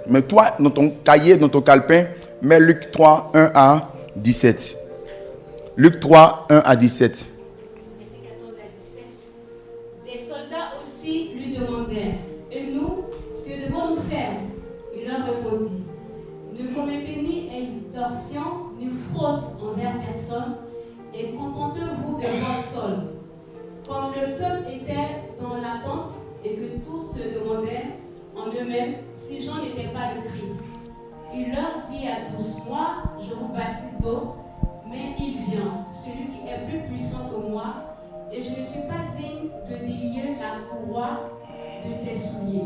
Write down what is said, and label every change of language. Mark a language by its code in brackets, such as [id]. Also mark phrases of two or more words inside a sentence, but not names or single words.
[fr] Mais toi, dans ton cahier, dans ton calepin, mets Luc 3, 1 à 17. Luc 3, 1 à 17. Verset 14 à 17. Des soldats aussi lui demandèrent, et nous, que devons-nous faire? Il leur répondit, ne commettez ni extorsion, ni fraude envers personne, et contentez-vous de votre solde. Comme le peuple était dans l'attente, et que tous se demandaient en eux-mêmes si Jean n'était pas le Christ, il leur dit à tous, moi, je vous baptise d'eau, mais il vient, celui qui est plus puissant que moi, et je ne suis pas digne de délier la courroie de ses souliers.